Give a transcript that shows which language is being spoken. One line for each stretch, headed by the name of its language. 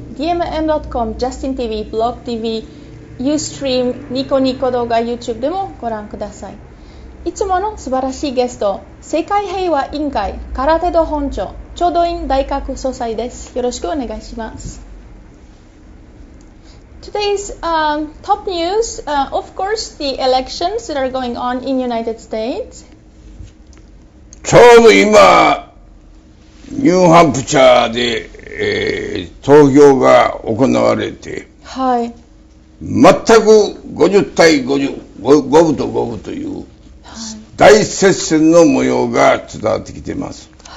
Japanese: dmm.com、JustinTV、BlogTV、Ustream、ニコニコ動画、YouTube でもご覧ください。いつもの素晴らしいゲスト、世界平和委員会空手道本庁聴導員大学総裁です。よろしくお願いします。
English: Today's top news, of course, the elections that are going on in United States.
Japanese: ちょうど今、ニューハンプシャーで、投票が行われて、はい、全く50対50、五分と五分という、大接戦の模様が伝わってきています。